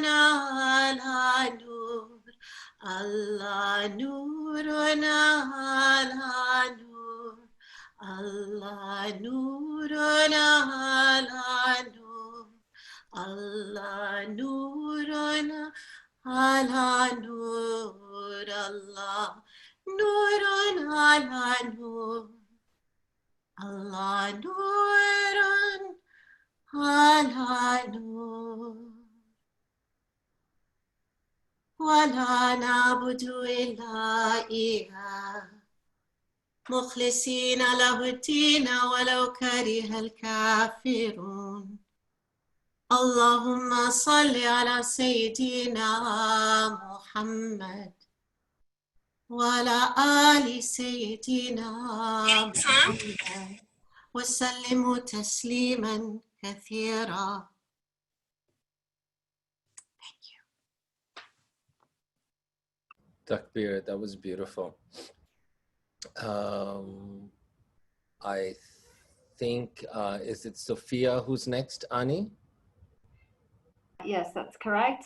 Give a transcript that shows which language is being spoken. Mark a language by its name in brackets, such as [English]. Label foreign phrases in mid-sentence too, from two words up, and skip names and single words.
[Arabic] على نور، الله نور على نور، الله نور على نور، الله نور على نور، الله نور على نور، الله نور على نور. ولا نعبد إلا إياه مخلصين له الدين ولو كره الكافرون. اللهم صل على سيدنا محمد وعلى آل سيدنا محمد وسلموا تسليما كثيرا. [English] Takbir, that was beautiful. I think, is it Sophia who's next, Ani? Yes, that's correct.